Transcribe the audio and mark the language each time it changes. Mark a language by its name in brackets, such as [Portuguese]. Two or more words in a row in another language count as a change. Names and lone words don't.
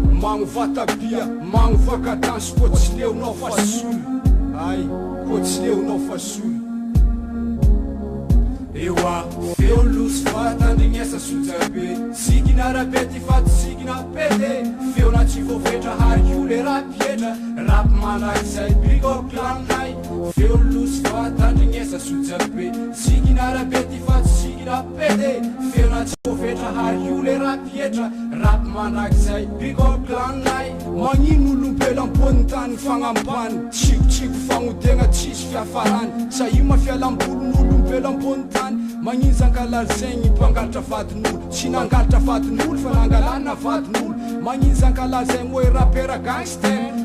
[Malagasy] Magno vatabia, magno vakadansy, kô tsy leonao fa solo. Ay, kô tsy leonao fa solo. Ewa, feo loso fa tandrignesa soja be. Zikina rabe ty faty zikina pete. Feo na tsy voafetra hary io le rap letra. Rap mandrakizay, [English] big up clan nai. [Malagasy] Feo loso fa tandrignesa soja be. Zikina rabe ty faty zikina pete. Feo na tsy voafetra hary io le rap letra. Rap mandrakizay, [English] big up clan nai. [Malagasy] Magnino olombelo ambony tany fagnambany. Tsikotsiko fagnodiagna tsisy fiafarany. Sa io mafialam-bolon'olombelo ambony tany. Magnino zankalazegny mpangalatra vadin'olo. Tsy nangalatra vadin'olo fa nangalana vadin'olo. Magnino zankalazegny hoe rapera gangster.